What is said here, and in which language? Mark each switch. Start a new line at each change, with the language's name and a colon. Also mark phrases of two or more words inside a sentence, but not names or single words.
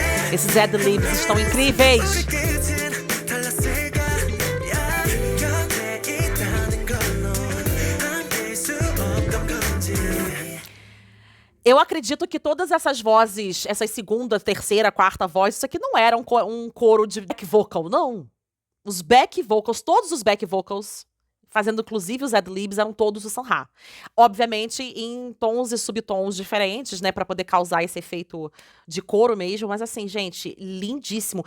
Portuguese: Esses ad-libs estão incríveis.
Korean: 끝은 달랐을까 야, 곁에 있다는 걸로 안될 수 없던 건지
Portuguese: Eu acredito que todas essas vozes, essas segunda, terceira, quarta vozes, isso aqui não era um coro de
English: back vocal,
Portuguese: não. Os
English: back vocals,
Portuguese: todos os
English: back vocals,
Portuguese: fazendo inclusive os ad-libs, eram todos o Sun-Ha. Obviamente em tons e subtons diferentes, né, pra poder causar esse efeito de coro mesmo, mas assim, gente, lindíssimo.